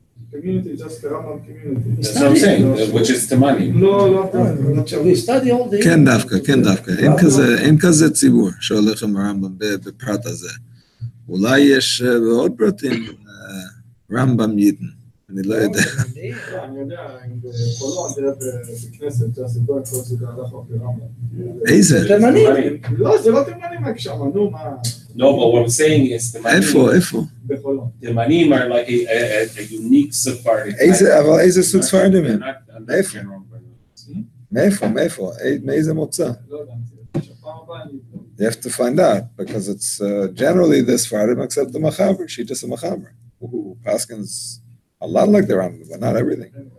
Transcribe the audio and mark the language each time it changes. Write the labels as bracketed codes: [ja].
[en] Community, just the Rambam community. That's what I'm saying, which is the money. No. We study all day. [he] כן דווקא. אין כזה ציבור שהולך עם הרמב"ם בפרט הזה. אולי יש בעוד פרטים רמב"ם ייתן. אני לא יודע. אני יודע, בחולון, בכנסת, שהסיפור הכל זה הלך אופי רמב"ם. איזה? תימנים. לא, זה לא תימנים רק שם, נו מה. [en] No, but what I'm saying is the money. [he] איפה? בחולון. [en] The money are like a unique Sephardi. [he] אבל איזה סוג ספרדים הם? איפה? מאיפה? מאיזה מוצא? לא יודע, שפעם הבאה אני... [en] You have to find out, because it's generally the Sephardim except the Machaber, Shitas and Machaber, who Paskins a lot like the Rambam, but not everything.